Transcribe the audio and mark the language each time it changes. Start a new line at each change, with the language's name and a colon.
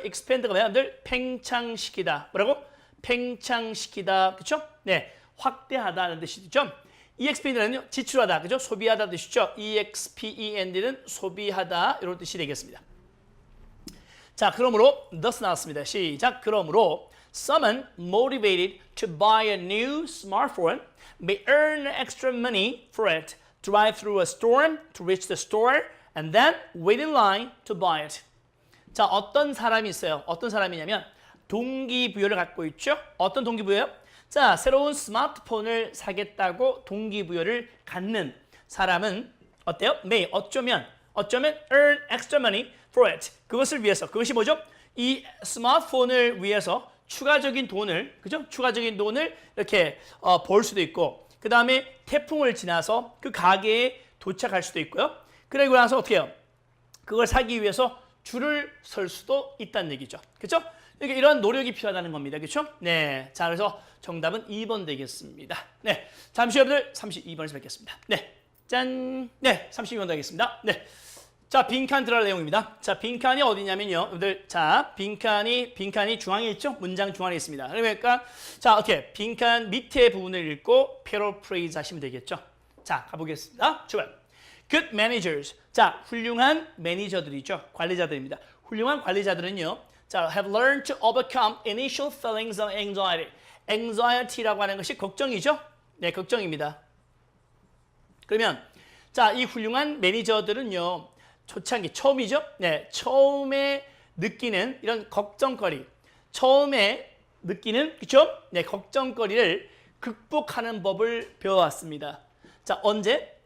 Korean: expand가 여러분들 팽창시키다. 뭐라고? 팽창시키다. 그렇죠? 네. 확대하다는 뜻이죠. expand는요. 지출하다. 그죠? 소비하다 뜻이죠. expand는 소비하다 이런 뜻이 되겠습니다. 자, 그러므로 thus 나왔습니다. 시작. 그러므로
English: someone motivated to buy a new smartphone may earn extra money for it, drive through a storm to reach the store, and then wait in line to buy it.
Korean: 자, 어떤 사람이 있어요. 어떤 사람이냐면 동기부여를 갖고 있죠. 어떤 동기부여요? 자, 새로운 스마트폰을 사겠다고 동기부여를 갖는 사람은 어때요?
English: may
Korean: 어쩌면
English: earn extra money for it.
Korean: 그것을 위해서. 그것이 뭐죠? 이 스마트폰을 위해서 추가적인 돈을, 그죠? 추가적인 돈을 이렇게 벌 수도 있고, 그 다음에 태풍을 지나서 그 가게에 도착할 수도 있고요. 그리고 나서 어떻게 해요? 그걸 사기 위해서 줄을 설 수도 있다는 얘기죠. 그렇죠? 그러니까 이런 노력이 필요하다는 겁니다. 그렇죠? 네. 자, 그래서 정답은 2번 되겠습니다. 네. 잠시 후 여러분들 32번에서 뵙겠습니다. 네. 짠. 네. 32번 되겠습니다. 네. 자, 빈칸 들어갈 내용입니다. 자, 빈칸이 어디냐면요. 여러분들, 자, 빈칸이 중앙에 있죠? 문장 중앙에 있습니다. 그러니까, 자, 어떻게 빈칸 밑에 부분을 읽고 패러프레이즈 하시면 되겠죠. 자, 가보겠습니다. 출발.
English: Good managers.
Korean: 자, 훌륭한 매니저들이죠. 관리자들입니다. 훌륭한 관리자들은요.
English: 자, have learned to overcome initial feelings of anxiety.
Korean: anxiety라고 하는 것이 걱정이죠? 네, 걱정입니다. 그러면, 자, 이 훌륭한 매니저들은요. 초창기, 처음이죠? 네, 처음에 느끼는 이런 걱정거리, 처음에 느끼는, 그쵸? 네, 걱정거리를 극복하는 법을 배워왔습니다. 자, 언제?